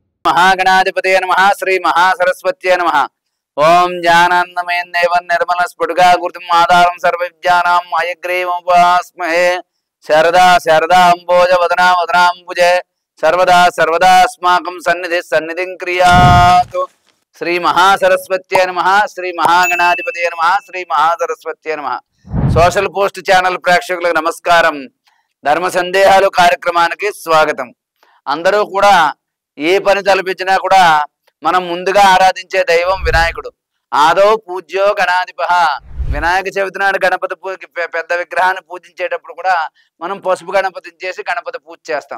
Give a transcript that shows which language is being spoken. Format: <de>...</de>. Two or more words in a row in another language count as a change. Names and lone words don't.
<sa>महागणाधिपतये नमः श्री महासरस्वत्यै नमः। ओम ज्ञानान्नमयं देवं निर्मल स्फुटकाकृतिम् आधारं सर्वविद्यानां हयग्रीवमुपास्महे। शरदा शरदा अम्बोज वदना वदनाम्बुजे सर्वदा सर्वदा अस्माकं सन्निधिः सन्निधिं क्रियातु। श्री महासरस्वत्यै नमः श्री महागणाधिपतये नमः श्री महासरस्वत्यै नमः।</sa> <te>सोशल पोस्ट ఛానల్ ప్రేక్షకులకు నమస్కారం। ధర్మ సందేహాలు కార్యక్రమానికి స్వాగతం। అందరూ కూడా ఏ పని తలపించినా కూడా మనం ముందుగా ఆరాధించే దైవం వినాయకుడు।</te> <sa>ఆదో పూజ్యో గణాధిపః।</sa> <te>వినాయక చవితి నాడు గణపతి పెద్ద విగ్రహాన్ని పూజించేటప్పుడు కూడా మనం పసుపు గణపతిని చేసి గణపతి పూజ చేస్తాం।</te>